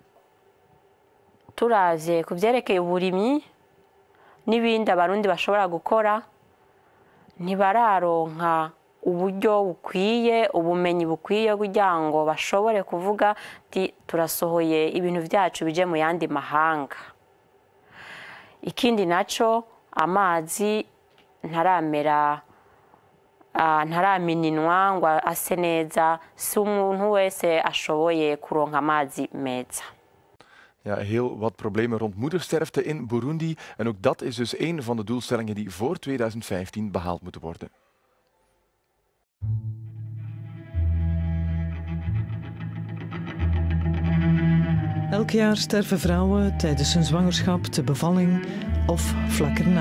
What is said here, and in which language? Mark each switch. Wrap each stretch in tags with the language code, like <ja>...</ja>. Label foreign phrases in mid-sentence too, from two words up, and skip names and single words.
<rn>Turavye ku vyerekeye uburimyi n'ibindi abarundi bashobora gukora, ntibararonka uburyo bukwiye, ubumenyi bukwiye kugira ngo bashobore kuvuga ati turasohoye ibintu byacu bije mu yandi mahanga. Ikindi naco, amazi ntaramininwa ngo ase neza, si umuntu wese ashoboye kuronka amazi meza.</rn> <nl>Ja, heel wat problemen rond moedersterfte in Burundi. En ook dat is dus een van de doelstellingen die voor 2015 behaald moeten worden. Elk jaar sterven vrouwen tijdens hun zwangerschap, de bevalling of vlak erna.</nl>